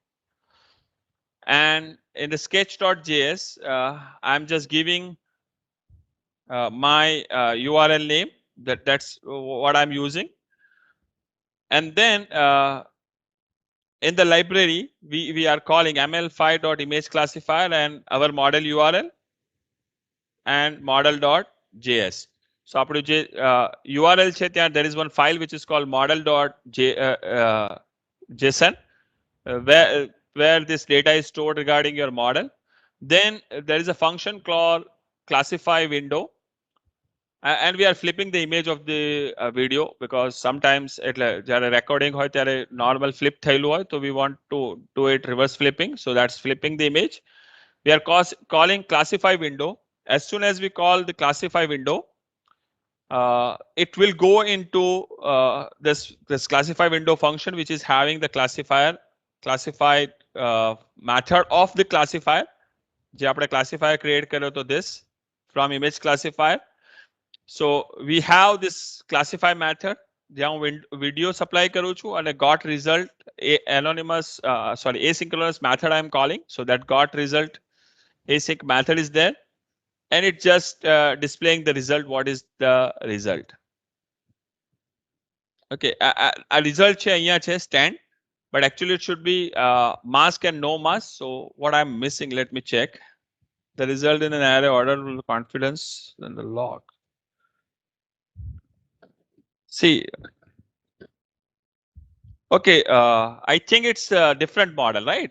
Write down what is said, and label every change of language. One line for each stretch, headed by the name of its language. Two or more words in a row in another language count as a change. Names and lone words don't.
English: And in the sketch.js, I'm just giving my URL name. That's what I'm using. And then in the library, we are calling ml5.imageClassifier and our model URL and model.js. So
Gujarati: આપણું જે URL છે ત્યાં
English: there is one file which is called model.json where this data is stored regarding your model. Then there is a function called classify window. And we are flipping the image of the video because sometimes
Gujarati: જ્યારે recording હોય ત્યારે normal flip થયેલું હોય,
English: so we want to do it reverse flipping. So that's flipping the image. We are calling classify window. As soon as we call the classify window, it will go into this classify window function, which is having the classified method of the classifier.
Gujarati: જે આપણે
English: classifier create
Gujarati: કર્યો તો
English: this from image classifier. So we have this classify method
Gujarati: જ્યાં હું video supply કરું છું અને
English: got result asynchronous method I am calling. So that got result async method is there. And it's just displaying the result. What is the result? Okay, a result che
Gujarati: અહીંયા છે
English: stand, but actually it should be mask and no mask. So what I'm missing, let me check. The result in an array order with confidence and the log. See, okay, I think it's a different model, right?